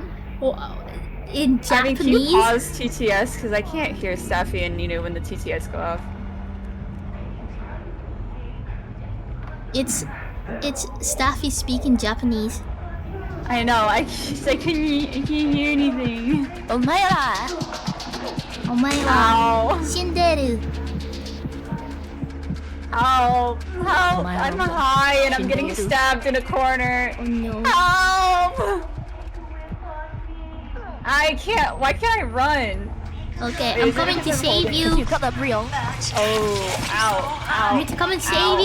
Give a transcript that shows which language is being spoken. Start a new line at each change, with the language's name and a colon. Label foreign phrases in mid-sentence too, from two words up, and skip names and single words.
English: Oh, in I mean, can you Japanese? pause TTS? Because I can't hear Staffy and Nino when the TTS go off. It's Staffy speaking Japanese. I know, I can't hear anything. Omaera!
Japanese: お前は
English: Ow. shinderu. Ow. Help. My I'm lord. high and I'm getting Shinderu. stabbed in a corner. Oh no. Help! I can't. Why can't I run? Okay, I'm coming to save you. You've got that reel. Oh, ow. I Ow. need to come and save Ow.